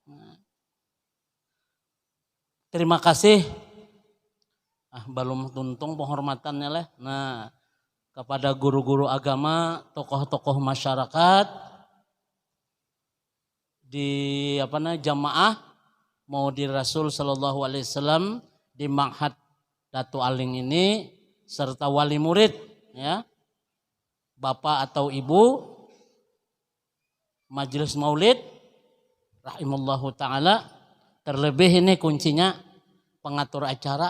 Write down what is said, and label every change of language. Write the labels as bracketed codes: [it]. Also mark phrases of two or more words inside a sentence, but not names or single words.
[id] Terima kasih. Belum tuntung penghormatannya lah. Nah, kepada guru-guru agama, tokoh-tokoh masyarakat di jamaah mau di Rasul [ar] sallallahu alaihi wasallam [id] di Ma'had Datu Aling ini serta wali murid ya. Bapak atau ibu majelis maulid [ar] rahimallahu taala, [id] terlebih ini kuncinya pengatur acara.